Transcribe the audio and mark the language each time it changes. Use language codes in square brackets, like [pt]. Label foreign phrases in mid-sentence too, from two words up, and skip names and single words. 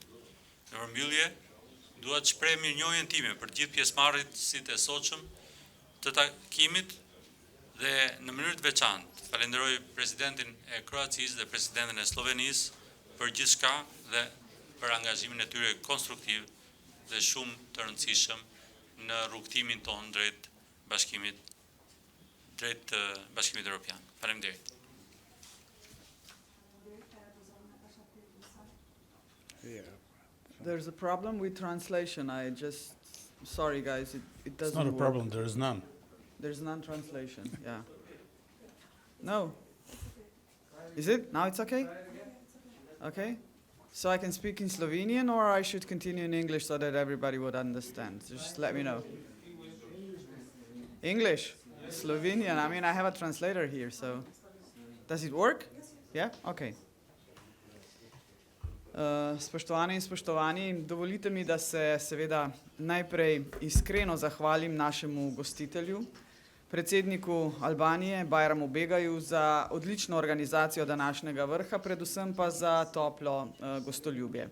[sq] Në përmbyllje, dua të shpreh mirënjohjen time për gjithë pjesëmarrësit e sotshëm të takimit dhe në mënyrë të veçantë falenderoj presidentin e Kroacisë dhe presidentin e Slovenisë për gjithçka dhe për angazhimin e tyre konstruktiv dhe shumë të rëndësishëm në rrugtimin tonë drejt Bashkimit Evropian. Faleminderit. [en] There's a problem with translation. Sorry guys, it doesn't It's not a work. problem, there is none. There's none translation, yeah. No. Is it? Now it's okay? Okay. So I can speak in Slovenian or I should continue in English so that everybody would understand? Just let me know. English? Slovenian? I mean, I have a translator here, so. Does it work? Yeah? Okay. [sl] Spoštovane in spoštovani, dovolite mi, da se seveda najprej iskreno zahvalim našemu gostitelju, predsedniku Albanije Bajramu Begaju za odlično organizacijo današnjega vrha, predvsem pa za toplo gostoljubje.